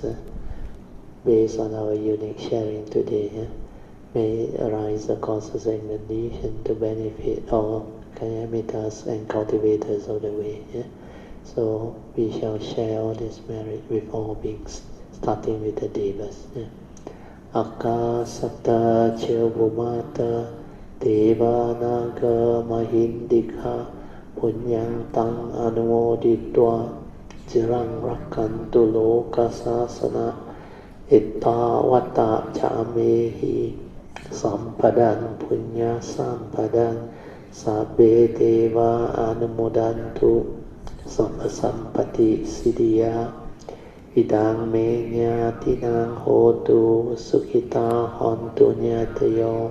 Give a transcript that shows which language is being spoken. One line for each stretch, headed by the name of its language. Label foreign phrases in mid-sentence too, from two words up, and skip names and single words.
English: Based on our unique sharing today, may arise the causes and conditions to benefit all Kayamitas and cultivators of the way. So we shall share all this merit with all beings, starting with the Devas.
Pali: Akasata Chilbumata Devanaga Mahindika Punyang Tang Anumoditwa Jirang Rakantu Loka Sasana Itta Vata Chamehi Sampadan Punya Sampadan Sabbe Deva Anumodantu Sampa Sampati Siddhya Idang menya tinang hotu sukita hontu nyatayo.